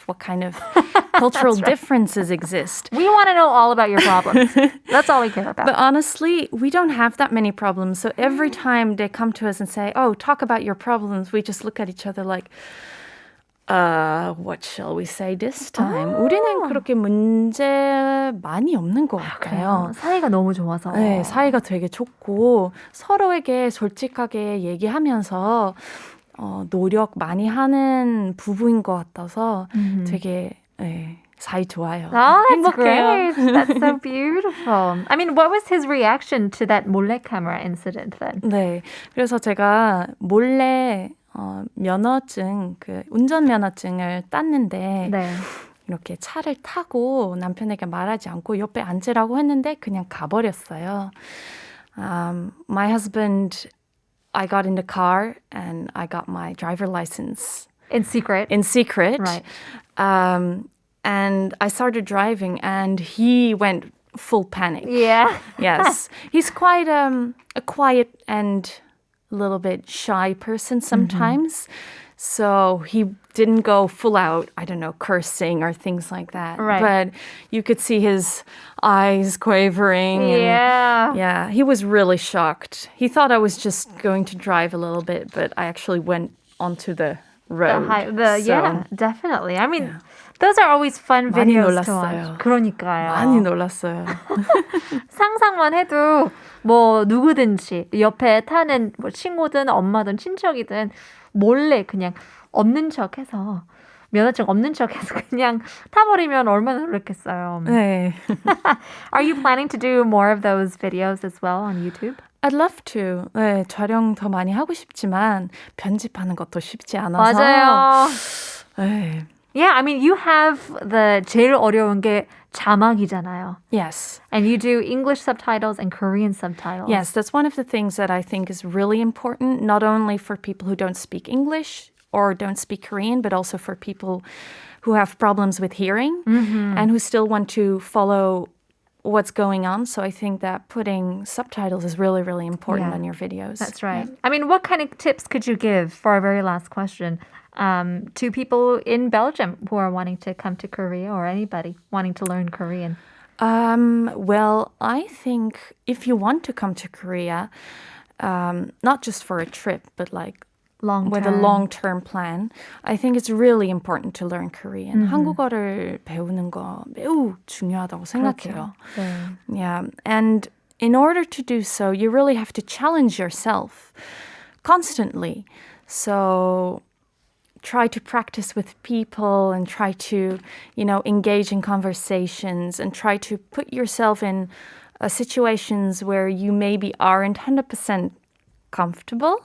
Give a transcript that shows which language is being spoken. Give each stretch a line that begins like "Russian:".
English: What kind of cultural differences exist? We want to know all about your problems. That's all we care about. But honestly, we don't have that many problems. So every time they come to us and say, oh, talk about your problems, we just look at each other like, what shall we say this time?
Korean: 우리는 그렇게 문제 많이 없는 것 같아요. 사이가 너무 좋아서. 네, 사이가 되게 좋고 서로에게 솔직하게 얘기하면서 노력 많이 하는 부부인 것 같아서 되게 사이 좋아요.
English: Oh, that's
Korean: 행복해요.
English: great. That's so beautiful. I mean, what was his reaction to that 몰래카메라 incident then?
Korean: 네, 그래서 제가 몰래 면허증, 운전면허증을 땄는데 네. 이렇게 차를 타고 남편에게 말하지 않고 옆에 앉으라고 했는데 그냥 가버렸어요.
English: My husband, I got in the car and I got my driver license. In secret? In secret. Right. And I started driving and he went full panic. Yeah. Yes. He's quite a quiet and a little bit shy person sometimes. So he didn't go full out, I don't know, cursing or things like that. Right. But you could see his eyes quavering. Yeah. And, yeah, he was really shocked. He thought I was just going to drive a little bit, but I actually went onto the road. Yeah, definitely. I mean, those are always fun
Korean: 많이
English: videos to
Korean: 놀랐어요.
English: watch.
Korean: 그러니까요. 많이 놀랐어요. 상상만 해도 뭐 누구든지 옆에 타는 뭐 친구든 엄마든 친척이든 몰래 그냥 없는 척해서 면허증 없는 척해서 그냥 타버리면 얼마나 놀랐겠어요. 네.
English: Are you planning to do more of those videos as well on YouTube? I'd love to.
Korean: 네, 촬영 더 많이 하고 싶지만 편집하는 것도 쉽지 않아서. 맞아요. 네.
English: Yeah, I mean, you have the
Korean: 제일 어려운 게 자막이잖아요.
English: Yes. And you do English subtitles and Korean subtitles. Yes, that's one of the things that I think is really important, not only for people who don't speak English or don't speak Korean, but also for people who have problems with hearing and who still want to follow what's going on. So I think that putting subtitles is really, really important on your videos. That's right. I mean, what kind of tips could you give for our very last question to people in Belgium who are wanting to come to Korea or anybody wanting to learn Korean? Well, I think if you want to come to Korea, not just for a trip, but like with a long-term plan, I think it's really important to learn Korean.
Korean: 한국어를 배우는 거 매우 중요하다고 생각해요. 그렇죠.
English: Yeah, and in order to do so, you really have to challenge yourself constantly. So try to practice with people and try to, engage in conversations and try to put yourself in situations where you maybe aren't 100% comfortable.